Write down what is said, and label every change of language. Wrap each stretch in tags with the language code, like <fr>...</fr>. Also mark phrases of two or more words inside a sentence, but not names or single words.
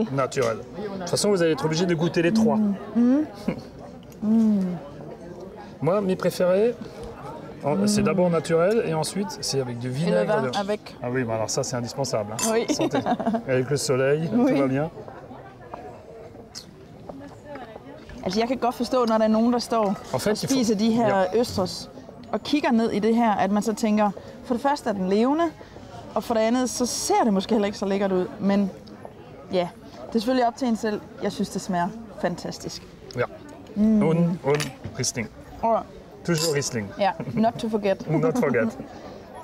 <fr>Naturel. De toute façon vous allez être obligé de goûter les trois. Moi mes préférés, c'est d'abord naturel et ensuite c'est avec du vinaigre. Et le vin avec. Ah oui, bah alors ça c'est indispensable. Hein. Oui. Santé. Avec le soleil, oui. Tout va bien.</fr> <da>Altså jeg kan godt forstå, når der er nogen, der står og spiser de her østers og kigger ned i det her, at man så tænker, for det første er den levende, og for det andet, så ser det måske heller ikke så lækkert ud. Men ja, det er selvfølgelig op til en selv. Jeg synes, det smager fantastisk. Ja. Und Riesling. Og</da> <fr>toujours Riesling.</fr> <da>Ja,</da> <en>not to forget. Not forget.</en>